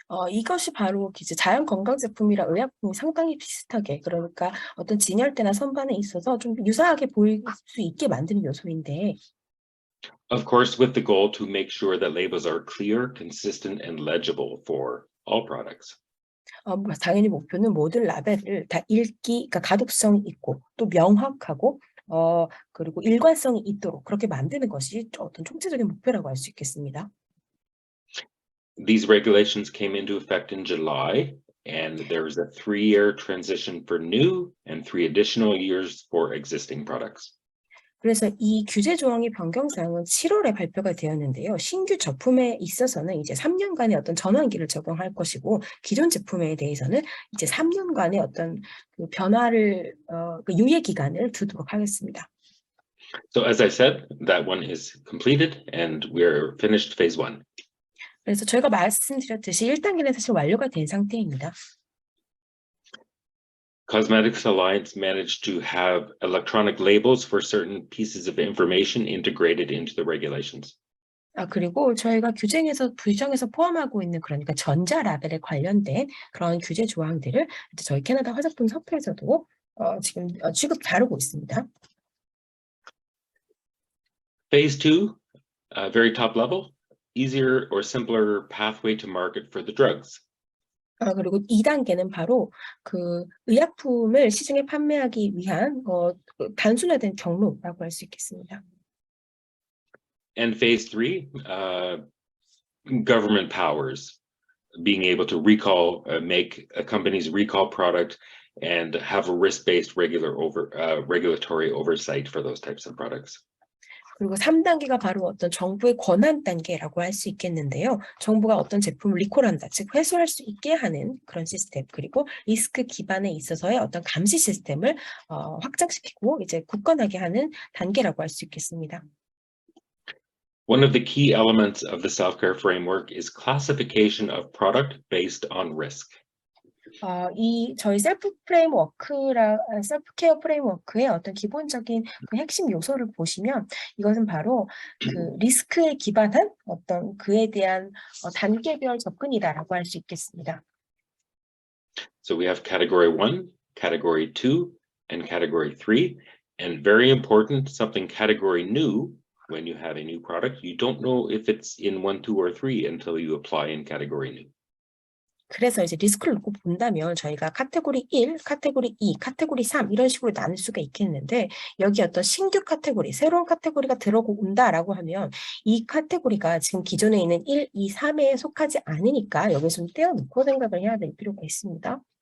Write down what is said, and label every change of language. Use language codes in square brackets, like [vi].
[ko] 이것이 바로 이제 자연 건강 제품이랑 의약품이 상당히 비슷하게 그러니까 어떤 진열대나 선반에 있어서 좀 유사하게 보일 수 있게 만드는 요소인데. [en] Of course, with the goal to make sure that labels are clear, consistent, and legible for all products. [ko] 당연히 목표는 모든 라벨을 다 그러니까 가독성이 있고 또 명확하고 그리고 일관성이 있도록 그렇게 만드는 것이 어떤 총체적인 목표라고 할 수 있겠습니다. [en] These regulations came into effect in July, and there is a 3-year transition for new and 3 additional years for existing products. [ko] 그래서 이 규제 조항의 변경사항은 7월에 발표가 되었는데요. 신규 제품에 있어서는 이제 3년간의 어떤 전환기를 적용할 것이고 기존 제품에 대해서는 이제 3년간의 어떤 그 변화를 그 유예 기간을 두도록 하겠습니다. [en] So as I said, that one is completed and we're finished phase 1. [ko] 그래서 저희가 말씀드렸듯이 1단계는 사실 완료가 된 상태입니다. [en] Cosmetics Alliance managed to have electronic labels for certain pieces of information integrated into the regulations. [ko] 그리고 저희가 규정에서 포함하고 있는 그러니까 전자 라벨에 관련된 그런 규제 조항들을 이제 저희 캐나다 화장품 협회에서도 지금 다루고 있습니다. [en] Phase 2, very top level, easier or simpler pathway to market for the drugs. [ko] 그리고 2단계는 바로 그 의약품을 시중에 판매하기 위한 단순화된 경로라고 할 수 있겠습니다. [en] And phase 3, government powers, being able to recall, make a company's recall product and have a risk-based regulatory oversight for those types of products. [ko] 그리고 3단계가 바로 어떤 정부의 권한 단계라고 할 수 있겠는데요. 정부가 어떤 제품을 리콜한다, 즉 회수할 수 있게 하는 그런 시스템, 그리고 리스크 기반에 있어서의 어떤 감시 시스템을 확장시키고 이제 굳건하게 하는 단계라고 할 수 있겠습니다. [en] One of the key elements of the self-care framework is classification of product based on risk. [ko] 저희 셀프케어 프레임워크의 어떤 기본적인 그 핵심 요소를 보시면 이것은 바로 그 리스크에 기반한 어떤 그에 대한 단계별 접근이다라고 할 수 있겠습니다. [en] So we have category 1, category 2, and category 3. And very important, something category new, when you have a new product, you don't know if it's in 1, 2, or 3 until you apply in category new. [ko] 그래서 이제 리스크를 놓고 본다면 저희가 카테고리 1, 카테고리 2, 카테고리 3 이런 식으로 나눌 수가 있겠는데 여기 어떤 신규 카테고리, 새로운 카테고리가 들어온다라고 하면 이 카테고리가 지금 기존에 있는 1, 2, 3에 속하지 않으니까 여기서 좀 떼어놓고 생각을 해야 될 필요가 있습니다.